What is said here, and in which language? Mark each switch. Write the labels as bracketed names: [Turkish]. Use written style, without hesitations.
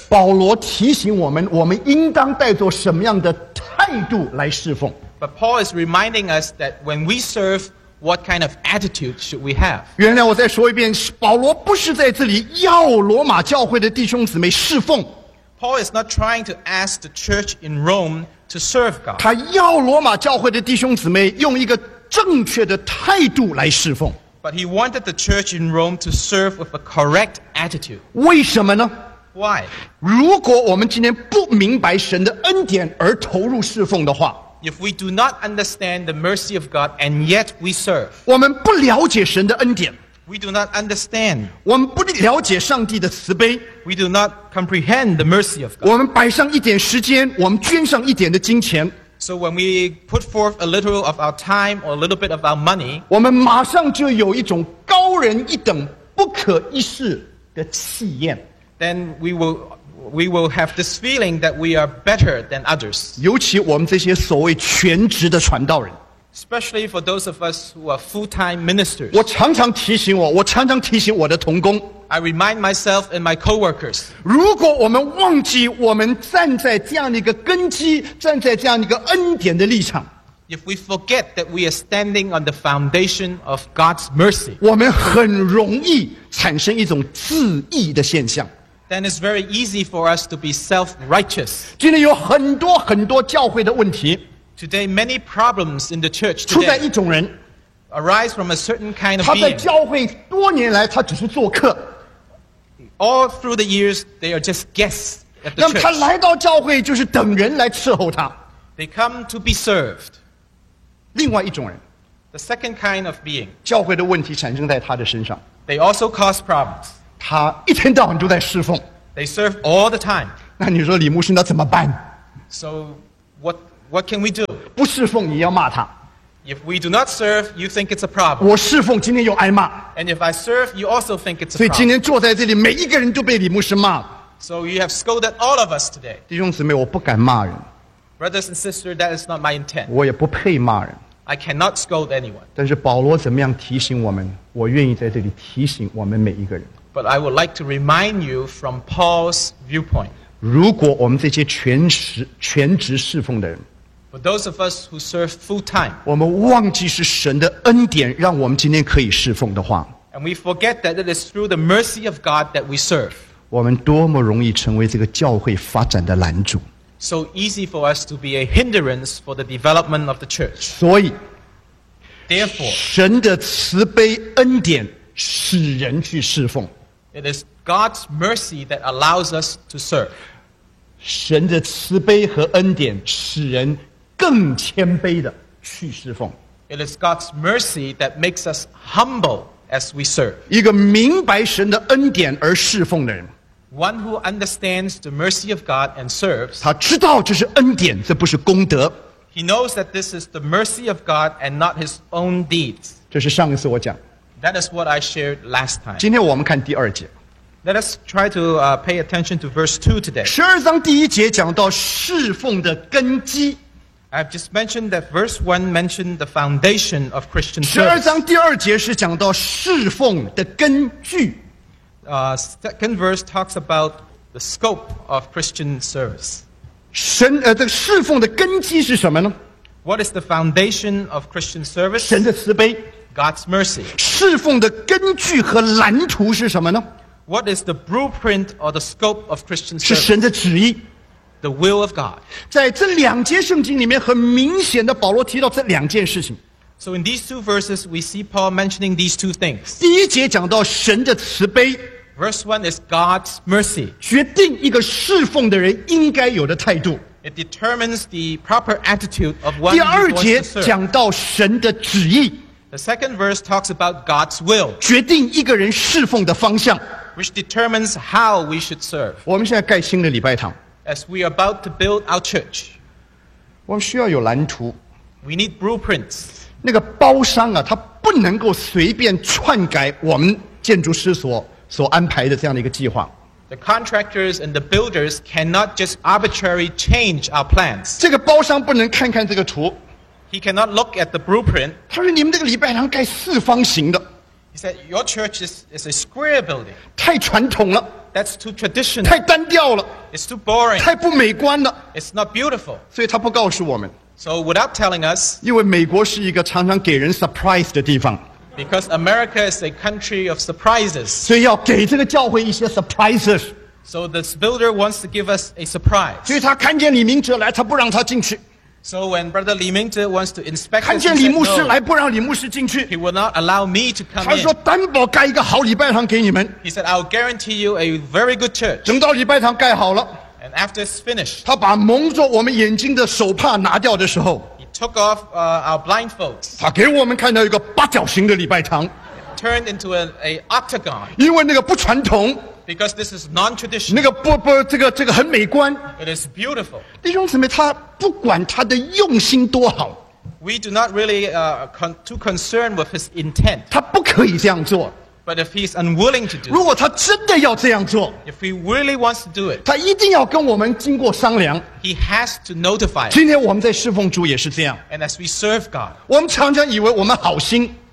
[Chinese] 保罗提醒我们，我们应当带着什么样的态度来侍奉。 [English] But Paul is reminding us that when we serve, what kind of attitude should we have? [Chinese] 原来我再说一遍，保罗不是在这里要罗马教会的弟兄姊妹侍奉。 [English] Paul is not trying to ask the church in Rome to serve God. [Chinese] 他要罗马教会的弟兄姊妹用一个正确的态度来侍奉。 [English] But he wanted the church in Rome to serve with a correct attitude. [Chinese] 为什么呢？ [English] Why? [Chinese] 如果我们今天不明白神的恩典而投入侍奉的话， [English] If we do not understand the mercy of God and yet we serve, [Chinese] 我们不了解神的恩典。 [English] We do not understand. [Chinese] 我们不了解上帝的慈悲。 [English] We do not comprehend the mercy of God. [Chinese] 我们摆上一点时间，我们捐上一点的金钱。 [English] So when we put forth a little of our time or a little bit of our money, [Chinese] 我们马上就有一种高人一等、不可一世的气焰。 [English] Then we will have this feeling that we are better than others. [Chinese] 尤其我们这些所谓全职的传道人。 [English] Especially for those of us who are full-time ministers. [Chinese] 我常常提醒我的同工。 [English] I remind myself and my co-workers. [Chinese] 如果我们忘记我们站在这样一个根基，站在这样一个恩典的立场。 [English] If we forget that we are standing on the foundation of God's mercy. [Chinese] 我们很容易产生一种自义的现象。 [English] Then it's very easy for us to be self-righteous. [Chinese] 今天有很多很多教会的问题。 [English] Today, many problems in the church today [Chinese] 出在一种人 [English] arise from a certain kind of being. [Chinese] 他在教会多年来，他只是做客。 [English] All through the years, they are just guests at the church. [Chinese] 那么他来到教会就是等人来伺候他。 [English] They come to be served. [Chinese] 另外一种人 [English] the second kind of being. [Chinese] 教会的问题产生在他的身上。 [English] They also cause problems. [Chinese] 他一天到晚都在侍奉。 [English] They serve all the time. [Chinese] 那你说李牧师那怎么办？ [English] So what? What can we do? [Chinese] 不侍奉你要骂他。 [English] If we do not serve, you think it's a problem. [Chinese] 我侍奉今天又挨骂。 [English] And if I serve, you also think it's a problem. [Chinese] 所以今天坐在这里，每一个人都被李牧师骂。 [English] So you have scolded all of us today. [Chinese] 弟兄姊妹，我不敢骂人。 [English] Brothers and sisters, that is not my intent. [Chinese] 我也不配骂人。 [English] I cannot scold anyone. [Chinese] 但是保罗怎么样提醒我们？我愿意在这里提醒我们每一个人。 [English] But I would like to remind you from Paul's viewpoint. [Chinese] 如果我们这些全职侍奉的人。 [English] For those of us who serve full time, [Chinese] 我们忘记是神的恩典让我们今天可以侍奉的话， [English] and we forget that it is through the mercy of God that we serve. [Chinese] 我们多么容易成为这个教会发展的拦阻。 [English] So easy for us to be a hindrance for the development of the church. [Chinese] 所以 [English] therefore, [Chinese] 神的慈悲恩典使人去侍奉。 [English] It is God's mercy that allows us to serve. [Chinese] 神的慈悲和恩典使人更谦卑的去侍奉。 [English] It is God's mercy that makes us humble as we serve. [Chinese] 一个明白神的恩典而侍奉的人。 [English] One who understands the mercy of God and serves. [Chinese] 他知道这是恩典，这不是功德。 [English] He knows that this is the mercy of God and not his own deeds. [Chinese] 这是上一次我讲。 [English] That is what I shared last time. [Chinese] 今天我们看第二节。 [English] Let us try to pay attention to verse 2 today. [Chinese] 十二章第一节讲到侍奉的根基。 [English] I've just mentioned that verse 1 mentioned the foundation of Christian service. [Chinese] 十二章第二节是讲到侍奉的根据。 [English] Second verse talks about the scope of Christian service. [Chinese] 神这个侍奉的根基是什么呢？ [English] What is the foundation of Christian service? [Chinese] 神的慈悲。 [English] God's mercy. [Chinese] 侍奉的根据和蓝图是什么呢？ [English] What is the blueprint or the scope of Christian service? [Chinese] 是神的旨意。 [English] The will of God. [Chinese] 在这两节圣经里面很明显的保罗提到这两件事情。 [English] So in these two verses, we see Paul mentioning these two things. [Chinese] 第一节讲到神的慈悲。 [English] Verse 1 is God's mercy. [Chinese] 决定一个侍奉的人应该有的态度。 [English] It determines the proper attitude of one who wants to serve. [Chinese] 第二节讲到神的旨意。 [English] The second verse talks about God's will. [Chinese] 决定一个人侍奉的方向。 [English] Which determines how we should serve. [Chinese] 我们现在盖新的礼拜堂。 [English] As we are about to build our church. [Chinese] 我们需要有蓝图。 [English] We need blueprints. [Chinese] 那个包商啊，他不能够随便篡改我们建筑师所安排的这样的一个计划。 [English] The contractors and the builders cannot just arbitrarily change our plans. [Chinese] 这个包商不能看看这个图。 [English] He cannot look at the blueprint. [Chinese] 他说你们这个礼拜堂盖四方形的。 [English] He said, your church is a square building. [Chinese] 太传统了。 [English] That's too traditional. [Chinese] 太单调了。 [English] It's too boring. [Chinese] 太不美观了。 [English] It's not beautiful. [Chinese] 所以他不告诉我们。 [English] So without telling us, [Chinese] 因为美国是一个常常给人 surprise 的地方。 [English] Because America is a country of surprises. [Chinese] 所以要给这个教会一些 surprises. [English] So this builder wants to give us a surprise. [Chinese] 所以他看见李明哲来，他不让他进去。 [English] So when Brother Li Mingzhe wants to inspect the church, [Chinese] 看见李牧师来不让李牧师进去。 [English] He will not allow me to come in. [Chinese] 他说担保盖一个好礼拜堂给你们。 [English] He said I'll guarantee you a very good church. [Chinese] 等到礼拜堂盖好了。 [English] And after it's finished. [Chinese] 他把蒙着我们眼睛的手帕拿掉的时候。 [English] He took off our blindfolds. [Chinese] 他给我们看到一个八角形的礼拜堂。 [English] Turned into a octagon. [Chinese] 因为那个不传统。 [English] Because this is non-traditional. [Chinese] 那个不这个很美观。 [English] It is beautiful. [Chinese] 弟兄姊妹，他不管他的用心多好。 [English] We do not really too concerned with his intent. [Chinese] 他不可以这样做。 [English] But if he is unwilling to do it. [Chinese] 如果他真的要这样做。 [English] If he really wants to do it. [Chinese] 他一定要跟我们经过商量。 [English] He has to notify us. [Chinese] 今天我们在侍奉主也是这样。 [English] And as we serve God. [Chinese] 我们常常以为我们好心。